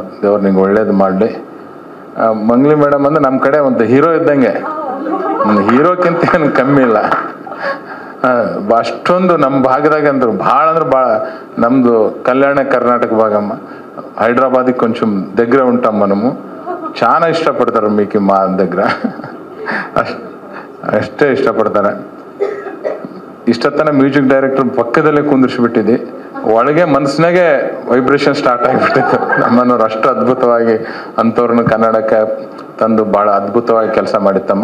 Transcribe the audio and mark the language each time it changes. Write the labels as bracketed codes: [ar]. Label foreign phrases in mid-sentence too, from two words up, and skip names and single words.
[kn] ದೇವ್ರು ನಿಂಗೆ ಒಳ್ಳೇದು ಮಾಡಲಿ. ಮಂಗ್ಲಿ ಮೇಡಮ್ ಅಂದರೆ ನಮ್ಮ ಕಡೆ ಒಂದು ಹೀರೋ ಇದ್ದಂಗೆ, ಹೀರೋಕ್ಕಿಂತ ಏನು ಕಮ್ಮಿ ಇಲ್ಲ. ಅಷ್ಟೊಂದು ನಮ್ಮ ಭಾಗದಾಗ ಅಂದ್ರು ಭಾಳ ಅಂದ್ರೆ ಭಾಳ ನಮ್ಮದು ಕಲ್ಯಾಣ ಕರ್ನಾಟಕ ಭಾಗಮ್ಮ, ಹೈದ್ರಾಬಾದಿಗೆ [te] కొంచం దగ్గర ఉంటాం మనము. చాలా ಇಷ್ಟಪಡ್ತಾರೆ మీకి మా దగ్గర [kn] ಅಷ್ಟೇ ಇಷ್ಟಪಡ್ತಾರೆ. ಇಷ್ಟೊತ್ತನ [en] music director [kn] ಪಕ್ಕದಲ್ಲೇ ಕುಂದಿರ್ಸ್ಬಿಟ್ಟಿದ್ದಿ, ಒಳಗೆ ಮನಸ್ಸಿನಾಗೆ [en] vibration start [kn] ಆಗಿಬಿಟ್ಟಿತ್ತು. ನಮ್ಮನ್ನವ್ರು ಅಷ್ಟು ಅದ್ಭುತವಾಗಿ ಅಂಥವ್ರನ್ನ ಕನ್ನಡಕ್ಕೆ ತಂದು ಭಾಳ ಅದ್ಭುತವಾಗಿ ಕೆಲಸ ಮಾಡಿತ್ತಮ್ಮ.